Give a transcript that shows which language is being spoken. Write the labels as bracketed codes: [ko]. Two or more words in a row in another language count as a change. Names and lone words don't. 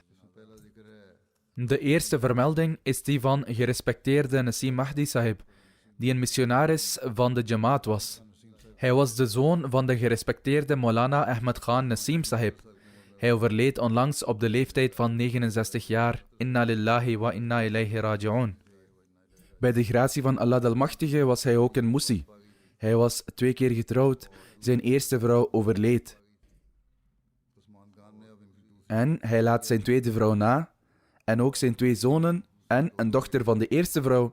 [nl] De eerste vermelding is die van gerespecteerde Nasim Mahdi Sahib, die een missionaris van de Jamaat was. Hij was de zoon van de gerespecteerde Maulana Ahmed Khan Nasim Sahib. Hij overleed onlangs op de leeftijd van 69 jaar. [ar] إنا لله وإنا إليه راجعون. [nl] Bij de gratie van Allah de Almachtige was hij ook een Musi. Hij was 2 keer getrouwd. Zijn eerste vrouw overleed. En hij laat zijn tweede vrouw na. En ook zijn 2 zonen en een dochter van de eerste vrouw.